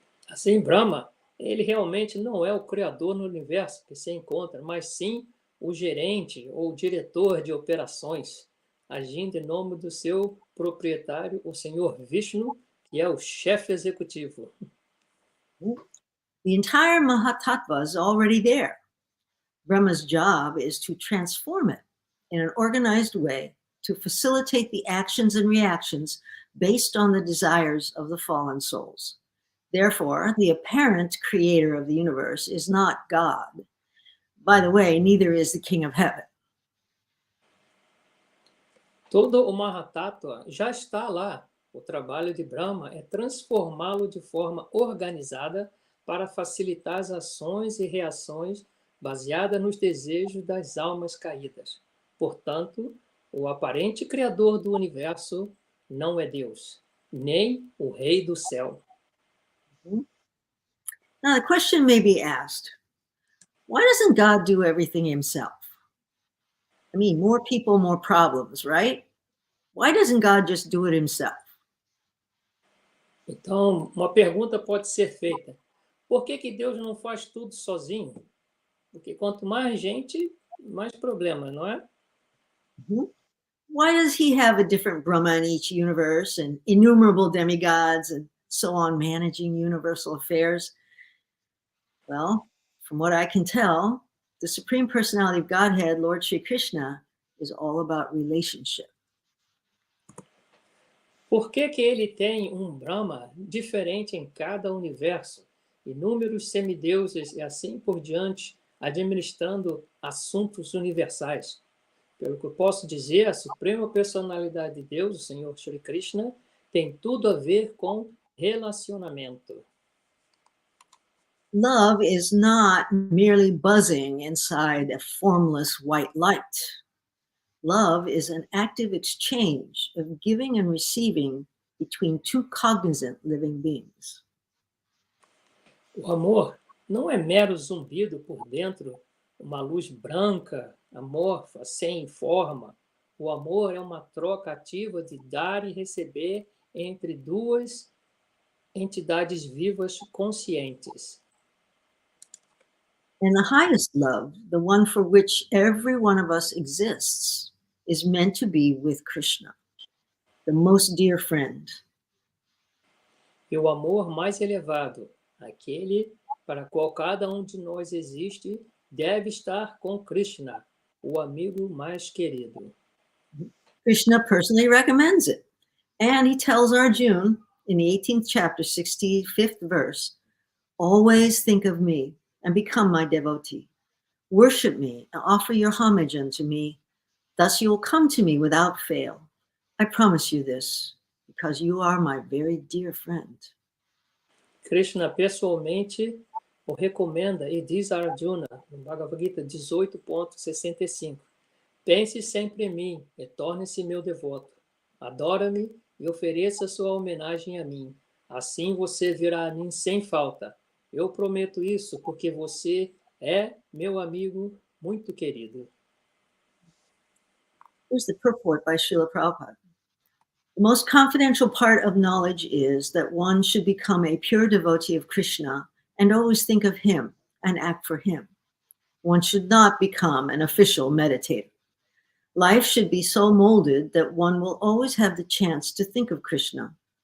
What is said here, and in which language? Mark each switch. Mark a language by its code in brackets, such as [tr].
[pt] Assim, Brahma, ele realmente não é o criador no universo que se encontra, mas sim o gerente ou diretor de operações, agindo em nome do seu proprietário, o Senhor Vishnu, que é o chefe executivo. [en] The entire Mahatattva is already there. Brahma's job is to transform it in an organized way to facilitate the actions and reactions based on the desires of the fallen souls. Therefore, the apparent creator of the universe is not God. By the way, neither is the King of Heaven. [pt] Todo o Mahatattva já está lá. O trabalho de Brahma é transformá-lo de forma organizada para facilitar as ações e reações baseadas nos desejos das almas caídas. Portanto, o aparente criador do universo não é Deus, nem o Rei do Céu. [en] Now, the question may be asked, why doesn't God do everything himself? I mean, more people, more problems, right? Why doesn't God just do it himself? [pt] Então, uma pergunta pode ser feita. Por que Deus não faz tudo sozinho? Porque quanto mais gente, mais problema, não é? [en] Why does he have a different Brahma in each universe and innumerable demigods and so on managing universal affairs? Well, from what I can tell, the Supreme Personality of Godhead, Lord Shri Krishna, is all about relationship. [pt] Por que ele tem um Brahma diferente em cada universo? Inúmeros semideuses e assim por diante, administrando assuntos universais. Pelo que eu posso dizer, a Suprema Personalidade de Deus, o Senhor Shri Krishna, tem tudo a ver com relacionamento. [en] Love is not merely buzzing inside a formless white light. Love is an active exchange of giving and receiving between two cognizant living beings. [pt] O amor não é mero zumbido por dentro, uma luz branca, amorfa, sem forma. O amor é uma troca ativa de dar e receber entre duas entidades vivas conscientes. [en] And the highest love, the one for which every one of us exists, is meant to be with Krishna, the most dear friend. [pt] E o amor mais elevado, aquele para qual cada um de nós existe, deve estar com Krishna, o amigo mais querido. [en] Krishna personally recommends it. And he tells Arjuna in the 18th chapter, 65th verse, always think of me and become my devotee. Worship me and offer your homage unto me. Thus you will come to me without fail. I promise you this, because you are my very dear friend. [pt] Krishna pessoalmente o recomenda e diz a Arjuna, no Bhagavad Gita 18.65, pense sempre em mim e torne-se meu devoto. Adora-me e ofereça sua homenagem a mim. Assim você virá a mim sem falta. Eu prometo isso porque você é meu amigo muito querido. [en] Here's the purport by Srila Prabhupada. The most confidential part of knowledge is that one should become a pure devotee of Krishna and always think of him and act for him. One should not become an official meditator. Life should be so molded that one will always have the chance to think of Krishna.